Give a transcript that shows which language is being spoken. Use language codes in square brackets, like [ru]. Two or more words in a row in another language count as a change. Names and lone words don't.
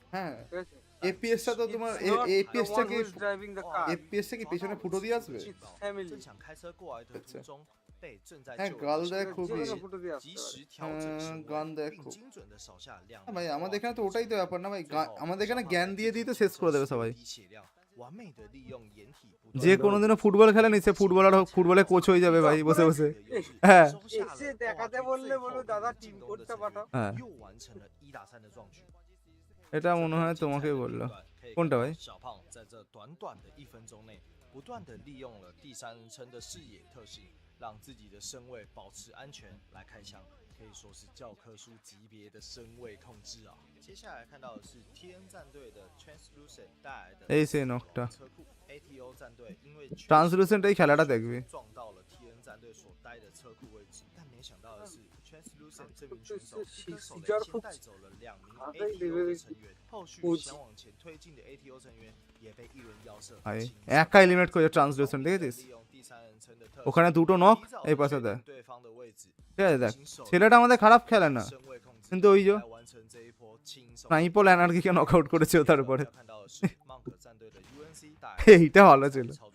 [bn] হ্যাঁ এপিএস টা তো তোমার এপিএস টা কি এপিএস টা কি পেছনে ফুটো দিয়ে আসবে, হ্যাঁ গাল দেখ খুবই, গান দেখ খুব ভাই, আমাদের এখানে তো ওটাই তো ব্যাপার না ভাই, আমাদের এখানে জ্ঞান দিয়ে দিয়ে তো শেষ করে দেবে সবাই। যে কোনোদিনও ফুটবল খেলেনি সে ফুটবলার হোক, ফুটবলে কোচ হয়ে যাবে ভাই বসে বসে। হ্যাঁ দেখাতে বললে বলো দাদা টিম কোডটা পাঠাও। হ্যাঁ এটা মনে হয় তোমাকে বললো, কোনটা ভাই? [zh] 让自己的身位保持安全来开枪，可以说是教科书级别的身位控制啊。接下来看到的是 TN 战队的 Translucent 带来的车库 ATO 战队，因为 [bn] Translucent এই খেলাটা দেখবি [zh] 撞到了 TN 战队所待的车库位置，但没想到的是 Translucent 这名选手一个手雷先带走了2名 ATO 的成员，后续想往前推进的 ATO 成员也被一轮腰射。 [bn] একা এলিমিনেট করে ট্রান্সলেশন দেখেছিস, ওখানে দুটো নক এই পাশে দেয়, ঠিক আছে দেখ ছেলেটা আমাদের খারাপ খেলে না, কিন্তু ওই যে স্নাইপার এনার্জিকে নক আউট করেছে তারপরে, এইটা ভালো ছিল।